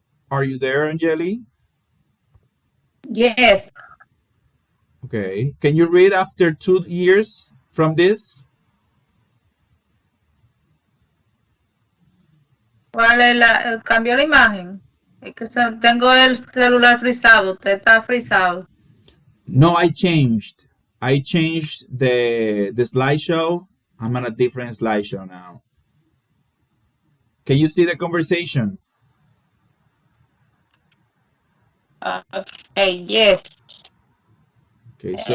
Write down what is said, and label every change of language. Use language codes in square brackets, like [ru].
[en] Are you there, Angeli? Yes. Okay. Can you read after 2 years from this? [es] ¿Cuál es cambió la imagen? Es que tengo el celular frisado, usted está frisado. [en] No, I changed. I changed the slideshow. I'm on a different slideshow now. Can you see the conversation? Okay, yes. Okay, so